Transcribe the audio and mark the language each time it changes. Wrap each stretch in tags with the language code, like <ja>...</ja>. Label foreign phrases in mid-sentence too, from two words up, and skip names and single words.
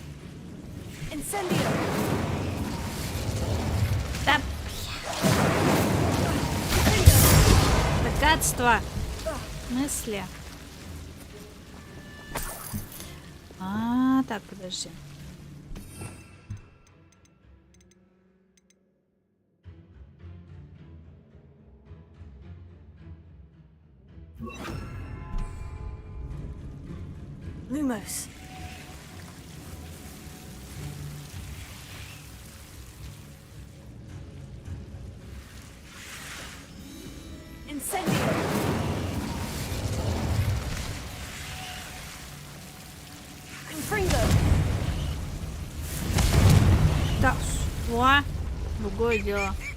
<ru>Да. Богатство. Мысли. Так, подожди. Lumos. Incendio. Confringo. Так, что? Другое дело.</ru>